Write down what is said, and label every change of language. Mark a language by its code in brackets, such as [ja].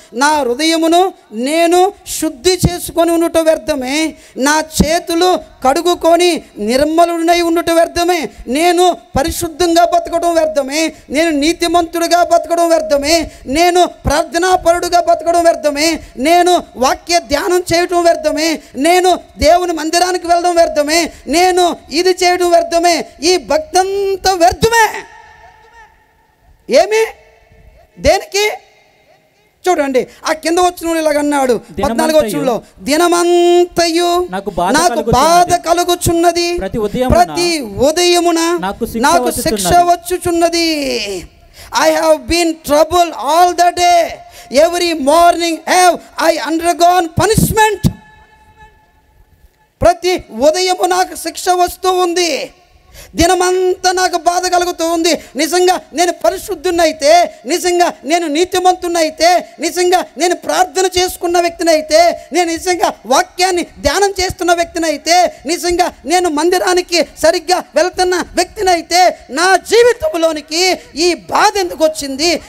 [te] నా హృదయమును నేను శుద్ధి చేసుకొని ఉండుట వ్యర్థమే, నా చేతులు కడుగుకొని నిర్మలునై ఉండుట వ్యర్థమే, నేను పరిశుద్ధంగా బతకడం వ్యర్థమే, నేను నీతిమంతుడిగా బతకడం వ్యర్థమే, నేను ప్రార్థనాపరుడుగా బతకడం వ్యర్థమే, నేను వాక్య ధ్యానం చేయడం వ్యర్థమే, నేను దేవుని మందిరానికి వెళ్ళడం వ్యర్థమే, నేను ఇది చేయడం వ్యర్థమే, ఈ భక్తి అంతా వ్యర్థమే. ఏమి? దేనికి? చూడండి, ఆ కింద వచనంలో ఇలాగన్నాడు 14వ వచనంలో, దినమంతయు నాకు బాధ కలుగుచున్నది, ప్రతి ఉదయమున నాకు శిక్ష వచ్చుచున్నది. [en] I have been troubled all the day, every morning have I undergone punishment. [te] ప్రతి ఉదయము నాకు శిక్ష వస్తూ ఉంది, దినమంతా నాకు బాధ కలుగుతూ ఉంది. నిజంగా నేను పరిశుద్ధునైతే, నిజంగా నేను నీతిమంతునైతే, నిజంగా నేను ప్రార్థన చేసుకున్న వ్యక్తినైతే, నేను నిజంగా వాక్యాన్ని ధ్యానం చేస్తున్న వ్యక్తినైతే, నిజంగా నేను మందిరానికి సరిగ్గా వెళ్తున్న వ్యక్తినైతే, నా జీవితంలోనికి ఈ బాధ ఎందుకు వచ్చింది?